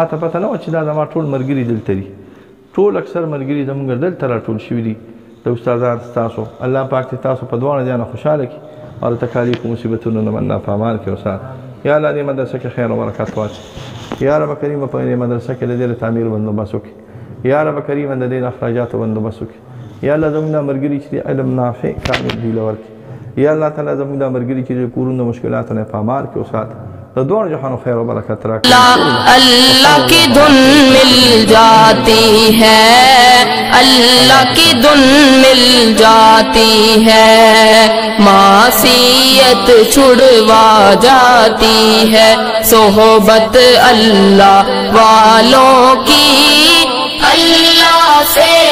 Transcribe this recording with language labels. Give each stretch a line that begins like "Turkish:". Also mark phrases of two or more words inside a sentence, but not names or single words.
Pashto: ته پته نه وه چې دا زما ټول ملګري دلته دي ټول اکثر ملګري زموږ دلته راټول شوي دي د استادان ستاسو الله پاک دې تاسو په دواړه ځایانه خوشحاله کړي او د تکالیف و مصیبتونو نه الله په امان کې وساته یا الله دې مدرسه کې خیر او برکت واچوي یا رب کریم په دې مدرسه کې د دې تعمیر بندوبست وکړي یا رب کریم د دې اخراجاتو بندوبست وکړي یا الله زموږ دا ملګري چې علم نافع کامل دی ورکړي یا الله تعالی زموږ دا ملګري چې کورونو مشکلاتو نه په امان کې وساته د دوه جهانو خیر و برکت راکړي
Urdu: اللہ کی دھن مل جاتی ہے اللہ کی دھن مل جاتی ہے معصیت چھڑوا جاتی ہے صحبت اللہ والوں کی اللہ سے